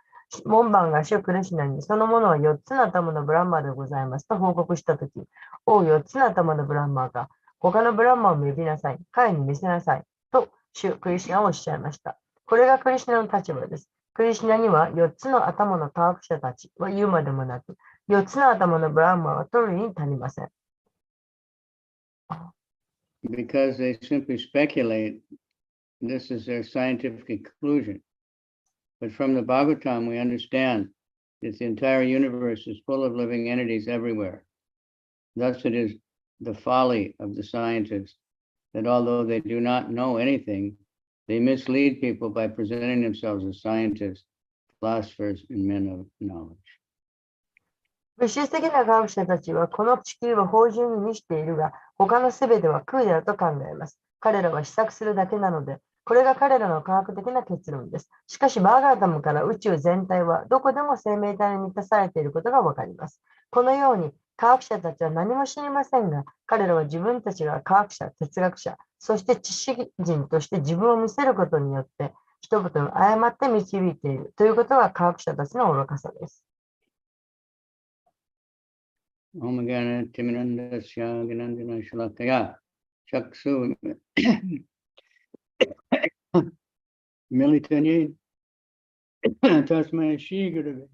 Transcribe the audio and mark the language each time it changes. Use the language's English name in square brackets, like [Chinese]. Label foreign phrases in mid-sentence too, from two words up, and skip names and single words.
[Japanese] 門番がシュクリシュナにそのものは4つの頭のブランマーでございますと報告したとき、おう4つの頭のブランマーか、他のブランマーを呼びなさい、彼に見せなさいとシュクリシュナはおっしゃいました。これがクリシュナの立場です。クリシュナには4つの頭の科学者たちは言うまでもなく、4つの頭のブランマーは取るに足りません。 [English] Because they simply speculate, this is their scientific conclusion. But from the Bhagavatam, we understand that the entire universe is full of living entities everywhere. Thus, it is the folly of the scientists that although they do not know anything, they mislead people by presenting themselves as scientists, philosophers, and men of knowledge. [Japanese] 物質的な科学者たちはこの地球を芳醇に満ちているが、他のすべては空であると考えます。彼らは試作するだけなので、これが彼らの科学的な結論です。しかし、バーガーダムから宇宙全体はどこでも生命体に満たされていることがわかります。このように、科学者たちは何も知りませんが、彼らは自分たちが科学者、哲学者、そして知識人として自分を見せることによって、人々を誤って導いているということは科学者たちの愚かさです。 [Sanskrit] Om Gana Timirandasya Ginandina Shalakaya Chaksu Militani Tasmai Shigurave.